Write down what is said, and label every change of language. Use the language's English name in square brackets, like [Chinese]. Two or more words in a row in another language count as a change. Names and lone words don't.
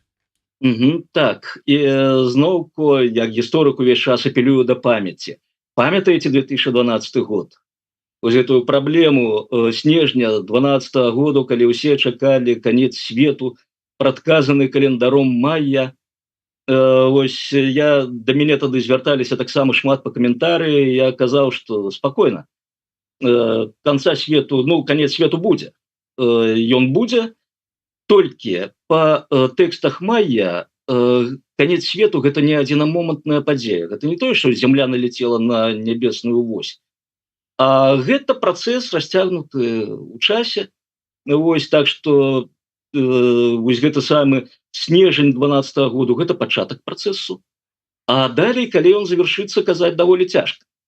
[Belarusian] так і зноўку як гісторык увесь час апелюю да памяці памятаеце 2012 год вось эту праблему снежня 12 году калі ўсе чакалі канец свету прадказаны календаром майя ось я да мяне тады звярталіся таксама шмат па каментарыі я казаў что [Russian] спокойно конца [Belarusian] свету ну конец свету будзе ён будзе толькі по тэкстах майя конец свету гэта не адзінамомантная падзея гэта не тое [Russian] что земля налетела [Belarusian] на нябесную вось а гэта працэс расцягнуты ў часе вось так что вось гэта самы снежань 12 году гэта пачатак працэсу а далей калі ён завершыцца казаць даволі цяжка